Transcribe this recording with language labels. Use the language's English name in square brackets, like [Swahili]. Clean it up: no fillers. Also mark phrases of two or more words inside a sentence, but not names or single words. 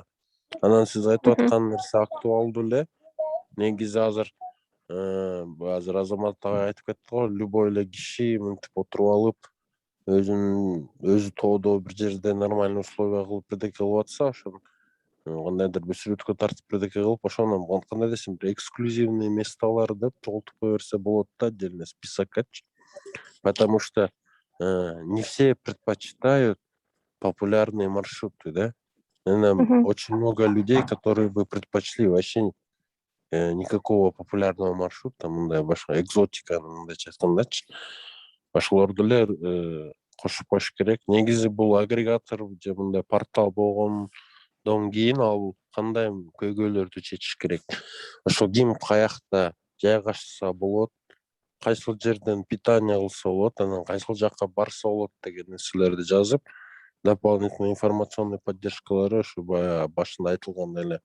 [Kyrgyz] Анан сиз айтып аткан нерсе актуалдуу эле. Негизи азыр Азамат агай айтып кетти го, любой эле киши мынтип отуруп алып, өзү тоодо бир жерде [Russian] нормальный условия [Kyrgyz] кылып бирдеке кылып атса, ошону кандайдыр бир сүрөткө тартып бирдеке кылып, ошону кандай десем, бир эксклюзивный местолар деп чогултуп кое берсе болот да, отдельно списоккачы. [Russian] Потому что не все предпочитают популярные маршруты, да. Очень много людей, которые бы предпочли вообще никакого популярного маршрута, [Kyrgyz] мындай башка экзотика, мындайча айткандачы. Ошолорду эле кошуп коюш керек. Негизи бул агрегатор же мындай портал болгондон кийин ал кандай көйгөйлөрдү чечиш керек. Ошол ким каякта жайгашса болот, кайсыл жерден питание кылса болот, анан кайсыл жакка барса болот деген нерселерди жазып, [Russian] дополнительный информационный [Kyrgyz] поддержкалары ушу баягы башында айтылгандай эле.